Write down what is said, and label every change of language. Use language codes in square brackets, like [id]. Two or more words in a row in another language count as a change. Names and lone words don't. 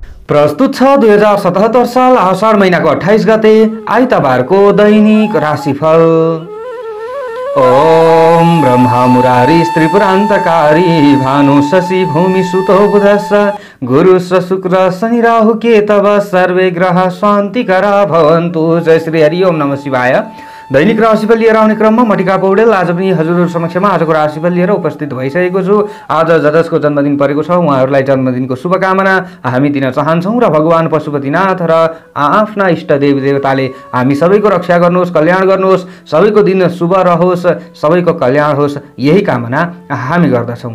[ne] प्रस्तुत छ 2077 साल आषाढ महिनाको 28 गते आइतबारको दैनिक राशिफल। [sa] ओम ब्रह्मा मुरारी त्रिपुरान्तकारी भानु शशि भूमि सुतो बुधश्च गुरु शुक्र शनि राहु केतव सर्वे ग्रह शान्तिकरा भवन्तु। जय श्री हरि ओम नमः शिवाय। [ne] दैनिक राशिफल लिएर आउने क्रममा म टिका पौडेल आज पनि हजुरहरु समक्षमा आजको राशिफल लिएर उपस्थित भइसकेको छु। आज जसको जन्मदिन परेको छ उहाँहरूलाई जन्मदिनको शुभकामना हामी दिन चाहन्छौँ र भगवान पशुपतिनाथ र आफ्ना इष्ट देवी देवताले हामी सबैको रक्षा गर्नुहोस्, कल्याण गर्नुहोस्, सबैको दिन शुभ रहोस्, सबैको कल्याण होस्, यही कामना हामी गर्दछौँ।